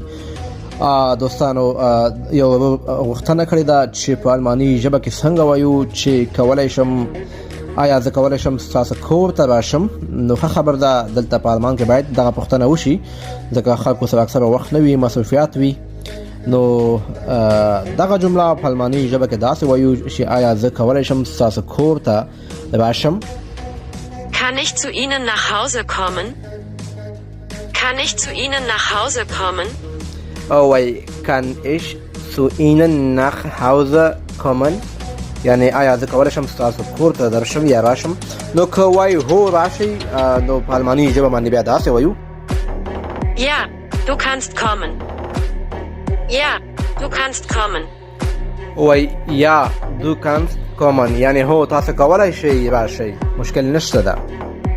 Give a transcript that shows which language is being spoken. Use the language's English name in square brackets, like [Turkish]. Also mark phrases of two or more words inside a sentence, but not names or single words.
[Pashto] دوستانو یو غوښتنه کړې ده چې په الماني ژبه کې څنګه وایو چې کولای شم آیا زه کولای شم ستاسو کور ته راشم. نو ښه خبر ده دلته په المان کې باید دغه پوښتنه وشي ځکه خلکو سره اکثره وخت نه وي، مصروفیات وي. نو دغه جمله په الماني ژبه کې داسې وایو چې آیا زه کولای شم ستاسو کور ته راشم. [German] Kann ich zu Ihnen nach Hause kommen? Kann ich zu Ihnen nach Hause kommen? وای kann ich zu Ihnen nach Hause kommen؟ [Pashto] یعنی آیا زه کولای شم ستاسو کور ته درشم یا راشم. نو که وای هو راشي نو په الماني ژبه باندې بیا داسې وایو [German] Ja, du kannst kommen. Ja, du kannst kommen. [Pashto] وای [German] ja du kannst kommen [Pashto] یعنی هو تاسو کولای شئ راشئ، مشکل نشته ده.